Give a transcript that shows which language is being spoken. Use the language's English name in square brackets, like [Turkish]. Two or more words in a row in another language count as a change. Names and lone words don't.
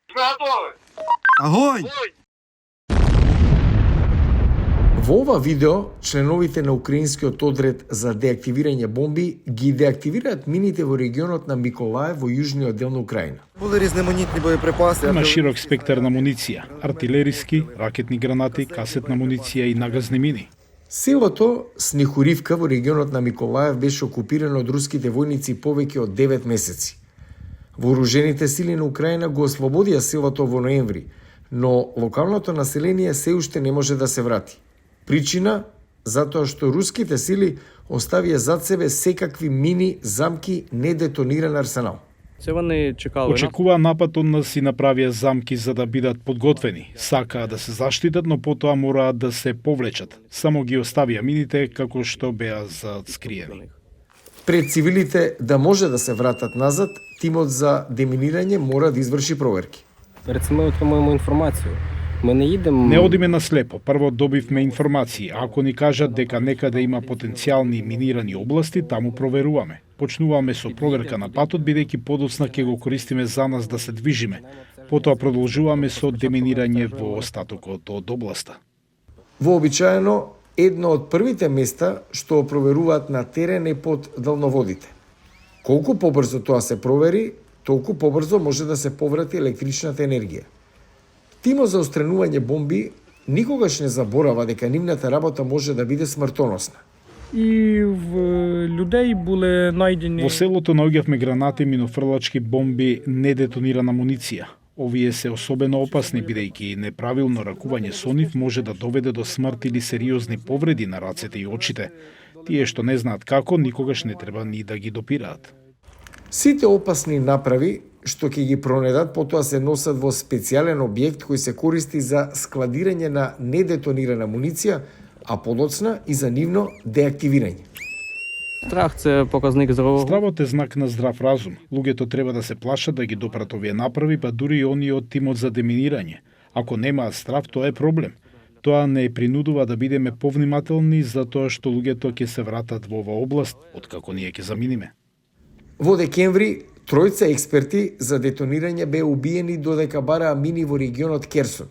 [Ukrainian] Агонь! [Macedonian] Во ова видео, членовите на украинскиот одред за деактивирање бомби ги деактивираат мините во регионот на Миколаев во јужниот дел на Украина. [Ukrainian] Були різноманітні боєприпаси. [Macedonian] Има широк спектар на муниција, артилериски, ракетни гранати, касетна муниција и нагазни мини. Селото Снихуривка во регионот на Миколаев беше окупирано од руските војници повеќе од 9 месеци. Вооружените сили на Украина го ослободија селото во ноември, но локалното население се уште не може да се врати. Причина затоа што руските сили оставија зад себе секакви мини, замки, недетониран арсенал. [Ukrainian] Це вони чекали нас. [Macedonian] Очекуваа напад од нас и направија замки за да бидат подготвени. Сакаа да се заштитат, но потоа мораат да се повлечат. Само ги оставија мините како што беа скриени. Пред цивилите да може да се вратат назад, тимот за деминирање мора да изврши проверки. [Ukrainian] Перед цим ми отримуємо інформацію. Ми не їдемо. [Macedonian] Не одиме на слепо. Прво добивме информации. Ако ни кажат дека некаде има потенцијални минирани области, таму проверуваме. Почнуваме со проверка на патот, бидејќи подоцна ќе го користиме за нас да се движиме. Потоа продолжуваме со деминирање во остатокот од областа. Вообичаено, едно од првите места што проверуваат на терен е под далноводите. Колку побрзо тоа се провери, толку побрзо може да се поврати електричната енергија. Тимот за отстранување бомби никогаш не заборава дека нивната работа може да биде смртоносна. [Ukrainian] І в людей були знайдені [Macedonian] Во селото наоѓавме гранати, минофрлачки бомби, недетонирана муниција. Овие се особено опасни, бидејќи неправилно ракување со нив може да доведе до смрт или сериозни повреди на рацете и очите. Тие што не знаат како, никогаш не треба ни да ги допираат. Сите опасни направи што ќе ги пронедат, потоа се носат во специјален објект кој се користи за складирање на недетонирана муниција, а подоцна и за нивно деактивирање. [Ukrainian] Страх це показник здорового. [Macedonian] Стравот е знак на здрав разум. Луѓето треба да се плашат да ги допрат овие направи, па дури и оние од тимот за деминирање. Ако немаат страв, тоа е проблем. Тоа не принудува да бидеме повнимателни затоа што луѓето ќе се вратат во оваа област, откако ние ќе заминиме. Во декември, тројца експерти за детонирање беа убиени додека бараа мини во регионот Керсон.